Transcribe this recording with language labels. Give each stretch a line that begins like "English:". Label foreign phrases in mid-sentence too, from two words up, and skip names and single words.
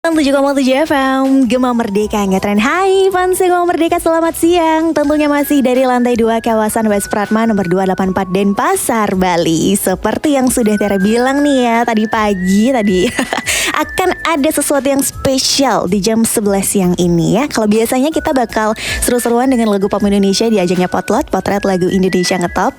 Indonesian: 7,7 FM Gema Merdeka Ngetren. Hai fans Gema Merdeka, selamat siang. Tentunya masih dari lantai 2 kawasan West Pratma nomor 284 Denpasar, Bali. Seperti yang sudah Tera bilang nih ya tadi pagi akan ada sesuatu yang spesial di jam 11 siang ini ya. Kalau biasanya kita bakal seru-seruan dengan lagu pop Indonesia di ajangnya Potlot, Potret Lagu Indonesia Ngetop.